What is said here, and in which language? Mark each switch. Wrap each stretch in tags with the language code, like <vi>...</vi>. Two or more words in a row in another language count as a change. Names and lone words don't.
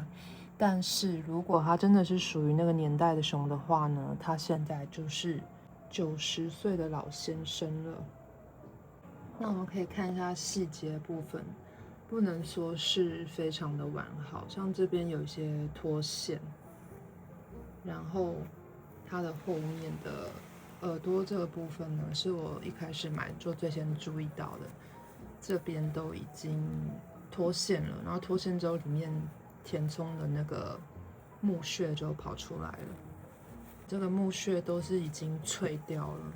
<zh>但是如果它真的是屬於那個年代的熊的話呢，它現在就是90歲的老先生了。那我們可以看一下細節部分，不能說是非常的完好，像這邊有一些脫線，然後它的後面的耳朵這個部分呢，是我一開始買就最先注意到的。這邊都已經脫線了，然後脫線之後，裡面填充的那個木屑就跑出來了。這個木屑都是已經脆掉了。</zh>